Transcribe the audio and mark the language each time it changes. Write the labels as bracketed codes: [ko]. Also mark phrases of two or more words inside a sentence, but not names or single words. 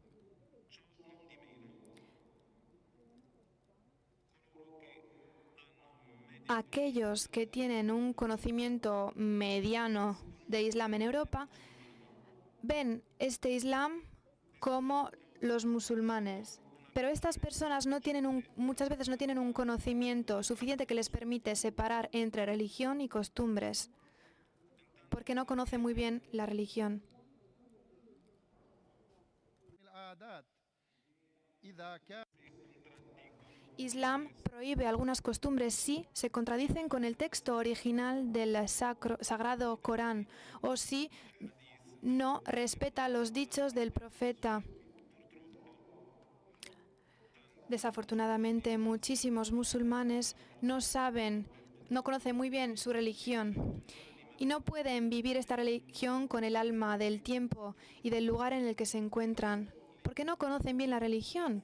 [es] Aquellos que tienen un conocimiento mediano de Islam en Europa ven este Islam como los musulmanes. Pero estas personas muchas veces no tienen un conocimiento suficiente que les permite separar entre religión y costumbres, porque no conocen muy bien la religión. [ar] العادات إذا كان [es] Islam prohíbe algunas costumbres si se contradicen con el texto original del sagrado Corán o si no respeta los dichos del profeta. Desafortunadamente, muchísimos musulmanes no conocen muy bien su religión y no pueden vivir esta religión con el alma del tiempo y del lugar en el que se encuentran, porque no conocen bien la religión.